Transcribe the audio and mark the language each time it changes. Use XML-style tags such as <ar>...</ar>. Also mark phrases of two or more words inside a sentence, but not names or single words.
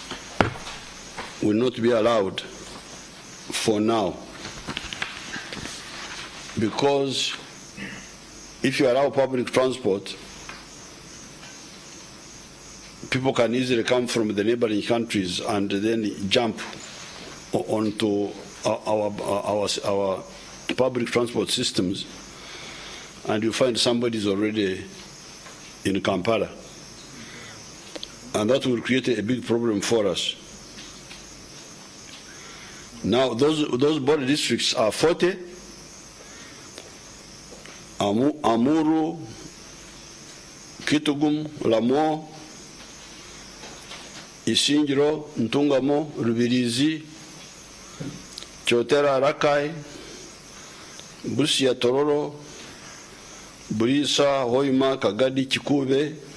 <en>be allowed for now, because if you allow public transport, people can easily come from the neighboring countries and then jump onto our public transport systems, and you find somebody's already in Kampala. And that will create a big problem for us. Now, those border districts are 40, Amuru, Kitugum, Lamo, Isingiro, Ntungamo, Rubirizi, Chotera, Rakai, Busia, Tororo, Burisa, Hoima, Kagadi, Chikube,</en>